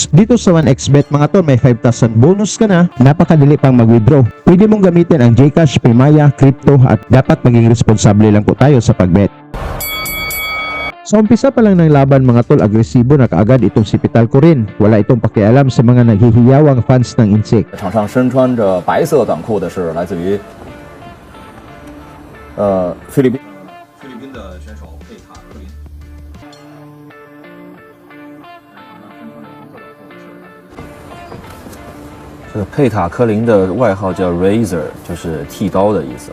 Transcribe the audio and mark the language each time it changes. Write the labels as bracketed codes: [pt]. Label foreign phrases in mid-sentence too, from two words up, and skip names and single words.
[tl] Dito sa 1xBet mga tol, may 5,000 bonus ka na, napakadali pang mag-withdraw. Pwede mong gamitin ang Gcash, Paymaya, Crypto at dapat maging responsable lang po tayo sa pag-bet. Sa umpisa pa lang ng laban mga tol, agresibo na kaagad itong si Pitalcorin. Wala itong pakialam sa mga naghihiyawang fans ng Insik. [zh] 场上身穿着白色短裤的是来自于菲律宾的选手佩塔克林。这个佩塔科林的外号叫 Razor， 就是剃刀的意思。